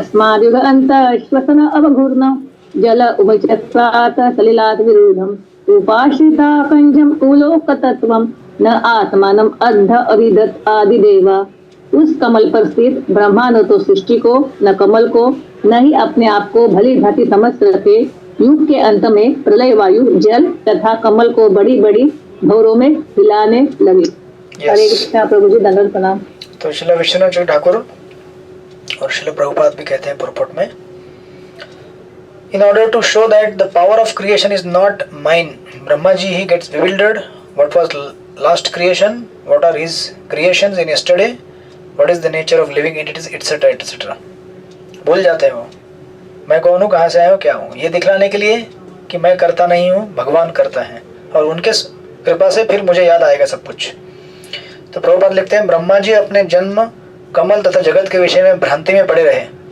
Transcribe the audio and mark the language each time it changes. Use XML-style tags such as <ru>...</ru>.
<sa>तस्माद्युग अंत श्वसन अवघूर्णम जल उभयचक्रात् सलिलात् विरूढम उपाश्रिता कंजम उलोक तत्वम न आत्मानम अद्ध अविदत आदि देवा.</sa> <hi>उस कमल पर स्थित ब्रह्मा न तो सृष्टि को, न कमल को, न ही अपने आप को भली भांति समझ सके. युग के अंत में प्रलय वायु जल तथा कमल को बड़ी बड़ी भौरों में हिलाने लगे. हरे कृष्णा. प्रभु जी दंडवत प्रणाम. तो श्रील विश्वनाथ जी ठाकुर और श्रील प्रभुपाद भी कहते हैं पुरपट में,</hi> <en>in order to show that the power of creation is not mine, Brahma ji he gets bewildered. What was last creation, what are his creations in yesterday, what is the nature of living entities, etc etc.</en> <hi>भूल जाते हैं वो, मैं कौन हूँ, कहाँ से आया हूँ, क्या हूँ. ये दिखलाने के लिए कि मैं करता नहीं हूँ, भगवान करता है और उनके कृपा से फिर मुझे याद आएगा सब कुछ. तो प्रभुपाद लिखते हैं, ब्रह्मा जी अपने जन्म, कमल तथा जगत के विषय में भ्रांति में पड़े रहे.</hi>